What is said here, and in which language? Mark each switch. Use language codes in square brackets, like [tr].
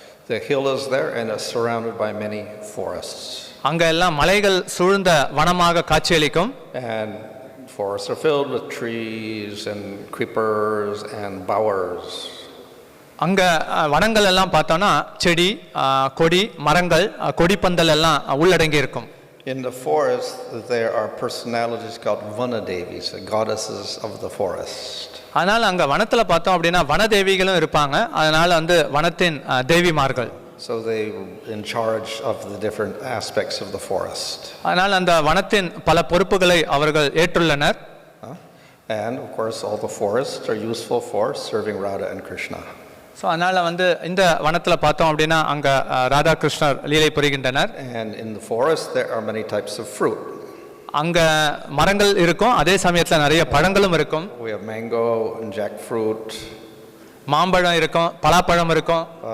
[en] The hill is there and is surrounded by many forests. [ta] அங்க எல்லாம் மலைகள் சூழ்ந்த வனமாக காட்சியளிக்கும். [en] And forests are filled with trees and creepers and bowers. [ta] அங்க வனங்கள் எல்லாம் பார்த்தோம்னா செடி, கொடி, மரங்கள், கொடிப்பந்தல் எல்லாம் உள்ளடங்கி இருக்கும். [en] In the forest there are personalities called Vanadevis, the goddesses of the forest. [ta] அதனால அங்க வனத்துல பார்த்தோம் அப்படின்னா வனதேவிகளும் இருப்பாங்க. அதனால வனத்தின் தேவிமார்கள். [en] So they were in charge of the different aspects of the forest. [ta] அதனால அந்த வனத்தின் பல பொறுப்புகளை அவர்கள் ஏற்றுள்ளனர். [en] And of course all the forests are useful for serving Radha and Krishna. [ta] So அதனால இந்த வனத்துல பார்த்தோம் அப்படின்னா அங்க ராதா கிருஷ்ணர் லீலை புரிகின்றனர். [en] And in the forest there are many types of fruit. [ta] அங்க மரங்கள் இருக்கும், அதே சமயத்துல நிறைய பழங்களும் இருக்கும். [en] We have mango and jackfruit. [ta] மாம்பழம் இருக்கும், பலாப்பழம் இருக்கும்.